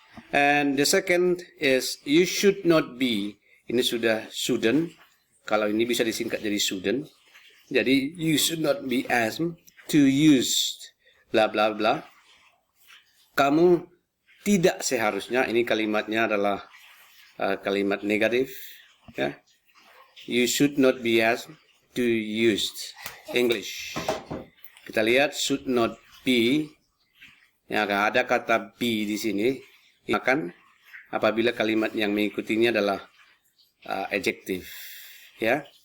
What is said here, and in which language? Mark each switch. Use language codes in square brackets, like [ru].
[en] And the second is you should not be. [id] Ini sudah shouldn't. Kalau ini bisa disingkat jadi shouldn't. [en] Jadi you should not be asked to use bla bla bla. [id] Kamu tidak seharusnya. Ini kalimatnya adalah kalimat negatif. Ya. [en] You should not be asked to use English. [id] Kita lihat [en] should not be. [id] Ya, ada kata be di sini. Akan apabila kalimat yang mengikutinya adalah adjective. Ya.